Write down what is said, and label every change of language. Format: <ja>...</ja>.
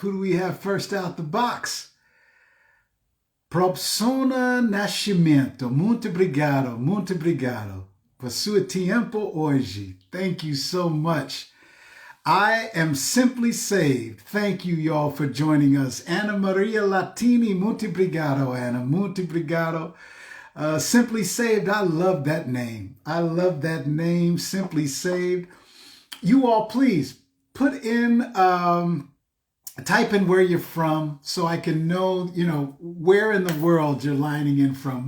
<en>Who do we have first out the box? Persona Nascimento.</en> <pt>Muito obrigado por seu tempo hoje.</pt> <en>Thank you so much. I am simply saved. Thank you, y'all, for joining us.</en> <pt>Ana Maria Latini, muito obrigado, Ana. Muito obrigado.</pt> <en>Simply saved, I love that name. I love that name, Simply Saved. You all, please put in, type in where you're from so I can know, where in the world you're lining in from.</en>